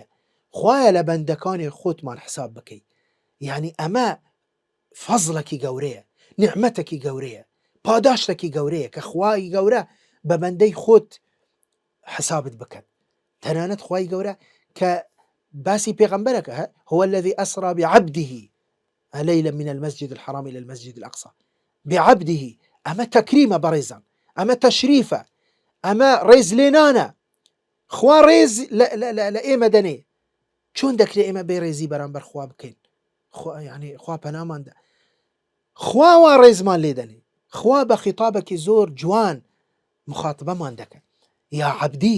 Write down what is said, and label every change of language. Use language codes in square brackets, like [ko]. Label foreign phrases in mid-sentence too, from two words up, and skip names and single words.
[ckb] خوایە لە بەندەکانی خۆتمان حساب بکەی، یعنی ئەمە فەزڵێکی گەورەیە، نعمەتێکی گەورەیە، پاداشتێکی گەورەیە کە خوای گەورە بە بەندەی خۆت حسابت بکەن. تەنانەت خوای گەورە کە باسی پێغەمبەرەکە [ar] هو الذي أسرى بعبده ليلا من المسجد الحرام إلى المسجد الأقصى بعبده. [ckb] ئەمە تەکریمە بەڕێزان، ئەمە تەشریفە، ئەمە ڕێز لێنانە. خوا ڕێز لە ئێمە دەنێ، چۆن دەکرێت ئێمە بێڕێزی بەرامبەر خوا بکەین؟ یعنی خوا پەناماندا، خواوە ڕێزمان لێ دەنێ، خوا بە خیتابێکی زۆر جوان مخاتبەمان دەکەن، [ar] یا عەبدی.